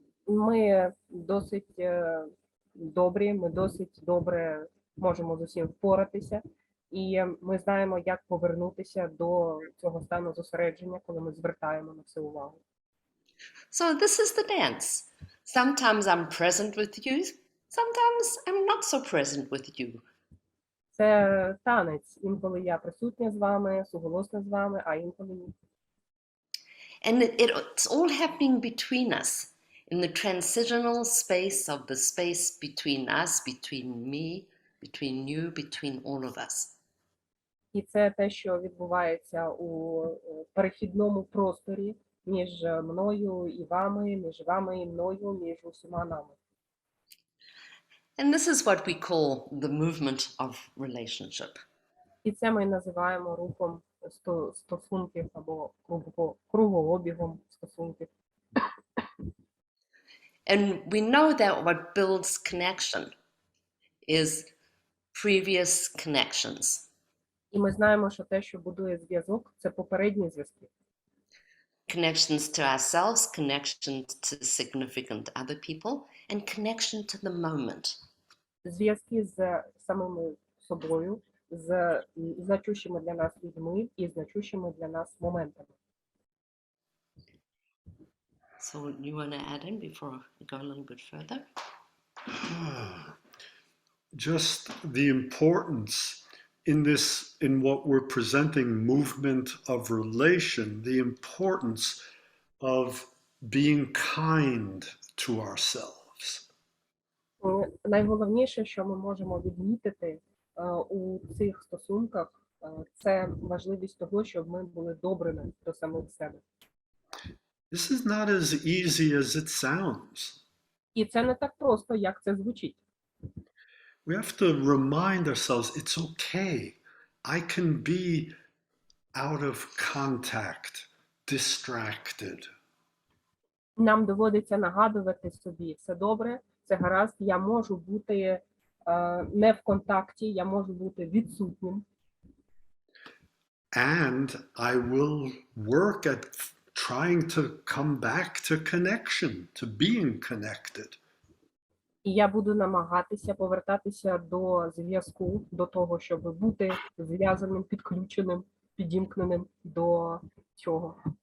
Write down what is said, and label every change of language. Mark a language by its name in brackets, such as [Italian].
[Ukrainian] Ми досить добрі, ми досить добре можемо з усім впоратися. І ми знаємо, як повернутися до цього стану зосередження, коли ми звертаємо на це увагу. [English] So this is the dance. Sometimes I'm present with you, sometimes I'm not so present with you. [Ukrainian] Це танець. Інколи я присутня з вами, суголосна з вами, а інколи ні. [English] And it's all happening between us, in the transitional space of the space between us, between me, between you, between all of us. [Ukrainian] І це те, що відбувається у перехідному просторі між мною і вами, між вами і мною, між усіма нами. [English] And this is what we call the movement of relationship. [Ukrainian] І це ми називаємо рухом стосунків або кругообігом стосунків. [English] And we know that what builds connection is previous connections. [Ukrainian] І ми знаємо, що те, що будує зв'язок, це попередні зв'язки. [English] Connections to ourselves, connection to significant other people, and connection to the moment. [Ukrainian] Зв'язки з самими собою, з значущими для нас людьми і значущими для нас моментами. [English] So you want to add in before we go a little bit further? Just the importance in what we're presenting, movement of relation, the importance of being kind to ourselves. [Ukrainian] Найголовніше, що ми можемо відмітити у цих стосунках, це важливість того, щоб ми були добрими до самих себе. [English] This is not as easy as it sounds. [Ukrainian] І це не так просто, як це звучить. [English] We have to remind ourselves it's okay. I can be out of contact, distracted. [Ukrainian] Нам доводиться нагадувати собі, все добре, це гаразд, я можу бути не в контакті, я можу бути відсутнім. [English] And I will work at trying to come back to connection, to being connected. [Ukrainian] І я буду намагатися повертатися до зв'язку, до того, щоб бути зв'язаним, підключеним, підімкненим до цього.